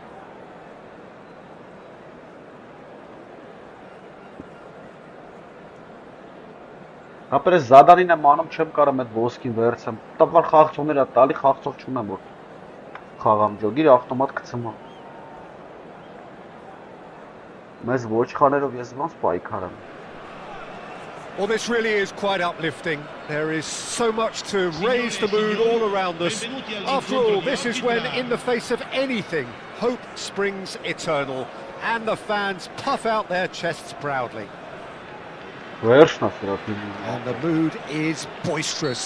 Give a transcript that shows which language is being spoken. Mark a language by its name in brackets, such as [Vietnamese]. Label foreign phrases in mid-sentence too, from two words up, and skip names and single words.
[Armenian] Ախպերս զադանին եմ անում, չեմ կարամ էդ ոսկին վերցեմ, տվար խաղցողներ է տալի, խաղցող չունեմ որ խաղամ ջոգիր, ավտոմատ կցմա։ Մեզ ոչխաներով ես ոնց պայքարեմ։ [English] Well, this really is quite uplifting. There is so much to raise the mood all around us. After all, this is when, in the face of anything, hope springs eternal, and the fans puff out their chests proudly. And the mood is boisterous.